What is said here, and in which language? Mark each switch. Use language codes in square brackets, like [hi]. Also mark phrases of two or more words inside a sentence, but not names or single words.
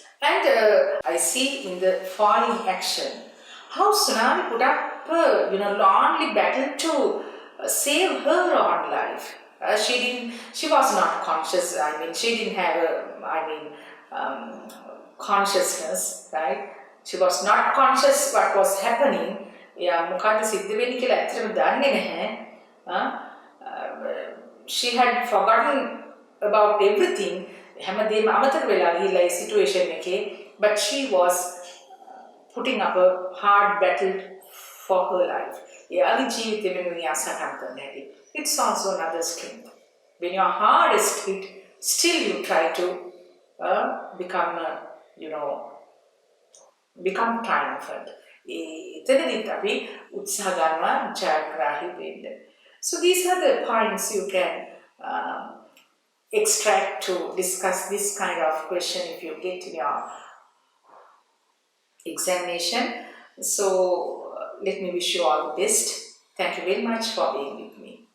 [en] And I see in the falling action how Sonali put up, lonely battle to save her own life. She was not conscious. I mean, she didn't have consciousness, right? She was not conscious what was happening. Yeah, [si] මොකද්ද සිද්ධ වෙන්නේ කියලා ඇත්තටම දන්නේ නැහැ. [en] She had forgotten about everything. [si] හැමදේම අමතක වෙලා ගිහිල්ලා ඒ සිටුේෂන් එකේ. [en] But she was putting up a hard battle for her life. [si] එයාගේ ජීවිතේ වෙනුවෙන් එයා සටන් කරන හැටි. [en] It's also another strength. When you are hardest hit, still you try to become, become triumphant. [si] එතනදිත් අපි උත්සාහ ගන්නවා ජයග්‍රාහී වෙන්න. [en] So these are the points you can extract to discuss this kind of question if you get in your examination. So let me wish you all the best. Thank you very much for being with me.